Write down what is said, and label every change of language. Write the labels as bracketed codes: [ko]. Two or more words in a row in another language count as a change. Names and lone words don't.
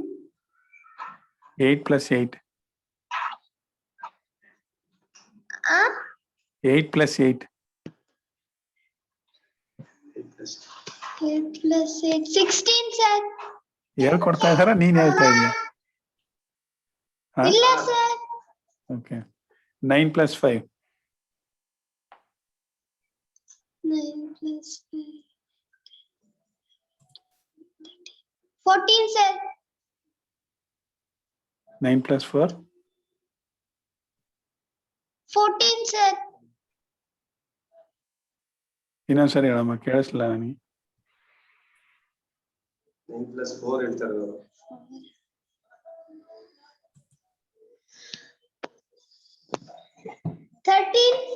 [en] 8 plus 8. 8 plus 8. 8 plus 8 plus 8. 16, sir. [kn] ಹೇಳ್ಕೊಡ್ತಾ ಇದ್ದಾರಾ ನೀನ್ ಹೇಳ್ತಾ ಇದೀಯ? ಇಲ್ಲ, sir. [en] Okay. 9 plus 5. 9 plus 5. 14, sir. 9 plus 4. 14, sir. [kn] ಇನ್ನೊಂದ್ಸರಿ ಹೇಳಮ್ಮ, ಕೇಳಿಸ್ಲಿಲ್ಲ ನನಗೆ. 9 plus 4 ಹೇಳ್ತಾರೆ ಅವರು. 13.